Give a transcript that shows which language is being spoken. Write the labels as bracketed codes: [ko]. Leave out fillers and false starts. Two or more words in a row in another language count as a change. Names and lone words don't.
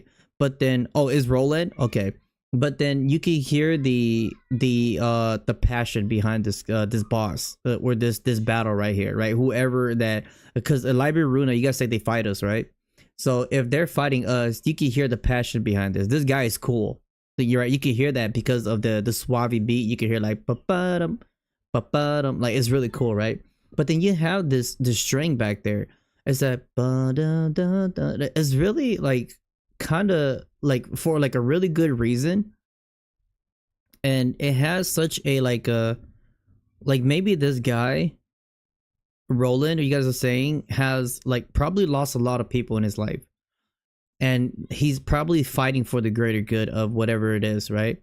[en] But then, oh, is Roland okay? But then you can hear the passion behind this this boss, or this battle right here, right? Whoever that, because the Library of Ruina, you guys say they fight us, right? So if they're fighting us, you can hear the passion behind this. This guy is cool. You're right. You can hear that because of the suave beat. You can hear like ba-ba-dum, ba-ba-dum. Like it's really cool, right? But then you have this string back there. It's that ba-da-da-da. It's really like kind of like for like a really good reason. And it has such a like maybe this guy Roland, you guys are saying, has like probably lost a lot of people in his life, and he's probably fighting for the greater good of whatever it is, right?